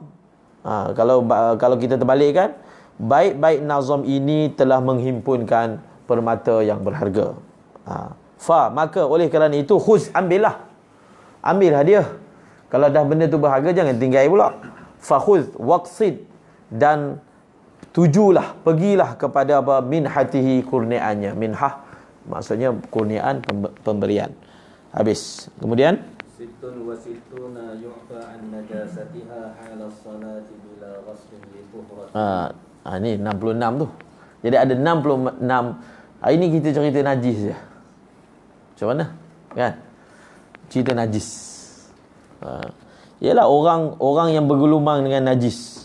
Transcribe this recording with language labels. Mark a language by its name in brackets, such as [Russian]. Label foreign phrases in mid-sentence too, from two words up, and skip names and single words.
[Malay] Kalau kita terbalikkan, baik-baik nazam ini telah menghimpunkan permata yang berharga. Maka oleh kerana itu khuz, ambillah dia. Kalau dah benda tu berharga, jangan tinggal pula. [Arabic] فخذ واقصد, [Malay] dan tujulah, pergilah kepada apa, [Arabic] من هاته, kurniaannya. [Malay] Minhah maksudnya kurniaan, pemberian. Habis. Kemudian [Arabic] ستون وستون يعفى عن نجاستها حال صلاة بلا غسل لطهرة. [Malay] Ni 66 tu. Jadi ada 66. Hari ni kita cerita najis je. Macam mana? Kan? Cerita najis. Ialah orang yang bergelumang dengan najis.